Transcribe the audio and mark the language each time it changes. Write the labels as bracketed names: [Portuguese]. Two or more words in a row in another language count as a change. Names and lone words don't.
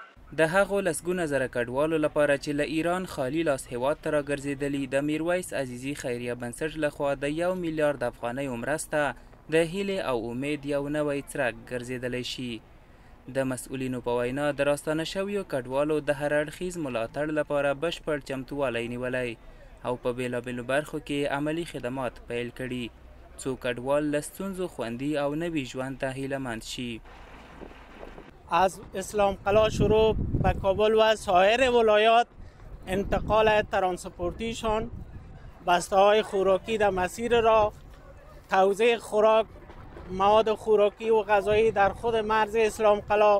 [Pashto] د هغو لسګونه زره کډوالو لپاره چې له ایران خالي لاس هیواد ته راګرځېدلي د میرویس عزیزي خیریه بنسټ لخوا د 1 میلیارد افغانیو مرسته د هیلې او امید یو نوی څرک ګرځېدلی شي. د مسؤلینو په وینا د راستانه شویو کډوالو د هر اړخیز ملاتړ لپاره بشپړ چمتووالی نیولی او په بېلابېلو برخو کې عملي خدمات پیل کړي څو کډوال له ستونزو خوندي او نوي ژوند ته هیله‌مند شي. [Persian] از اسلام قلعه شروع به کابل و سایر ولایات انتقال ترانسپورتیشان، بسته های خوراکی در مسیر راه، توزیع خوراک، مواد خوراکی و غذایی در خود مرز اسلام قلعه.